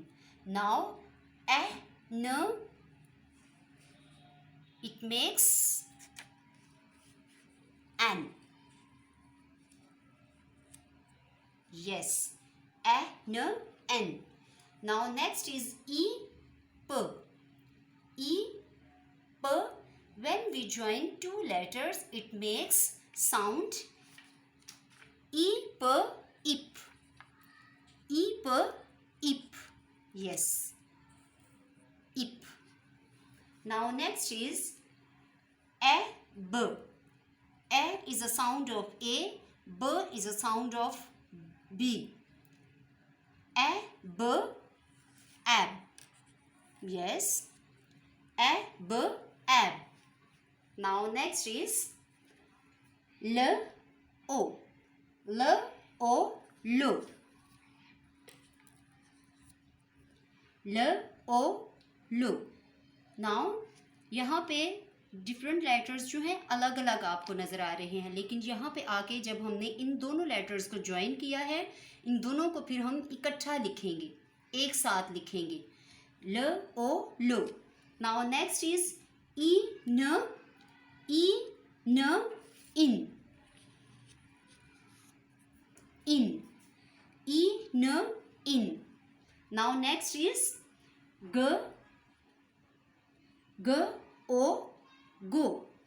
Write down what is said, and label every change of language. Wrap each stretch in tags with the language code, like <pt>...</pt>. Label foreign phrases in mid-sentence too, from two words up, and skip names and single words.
<en>Now a, n, it makes n. Yes, a, n, n. Now next is e, p. E, p. When we join two letters, it makes sound e, p, ip. E, p, ip. Yes, ip. Now next is a, b. A is a sound of a, b is a sound of b. A, b, ab. Yes, a, b, ab. Now next is l, o. L, o, lo. L, o, lo.</en> <hi>Now यहाँ पे</hi> <en>different letters</en> <hi>जो हैं अलग अलग आपको नज़र आ रहे हैं, लेकिन यहाँ पे आके जब हमने इन दोनों लेटर्स को ज्वाइन किया है, इन दोनों को फिर हम इकट्ठा लिखेंगे, एक साथ लिखेंगे.</hi> <en>L, O, lo. Now next is e, n, in. In. E, n, in. Now next is g, o, go.</en>